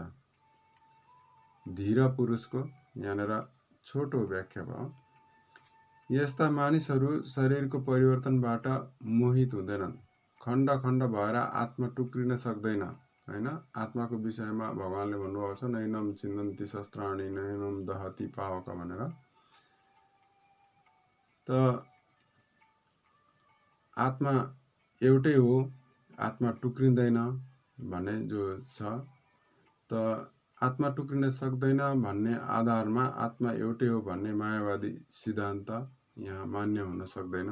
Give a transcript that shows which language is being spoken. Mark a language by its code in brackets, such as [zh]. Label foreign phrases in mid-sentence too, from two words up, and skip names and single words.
[ne] धीर पुरुषको यहाँनिर छोटो व्याख्या भयो। यस्ता मानिसहरू शरीरको परिवर्तनबाट मोहित हुँदैनन्। खण्ड खण्ड भएर आत्मा टुक्रिन सक्दैन, हैन। आत्माको विषयमा भगवानले भन्नुभएको छ, [sa] नैनम छिन्दन्ति शस्त्राणि नैनम दहति पावक [ne] भनेर। त आत्मा एउटै हो, आत्मा टुक्रिँदैन भन्ने जो छ, त आत्मा टुक्रिन सक्दैन भन्ने आधारमा आत्मा एउटै हो भन्ने मायावादी सिद्धान्त यहाँ मान्य हुन सक्दैन।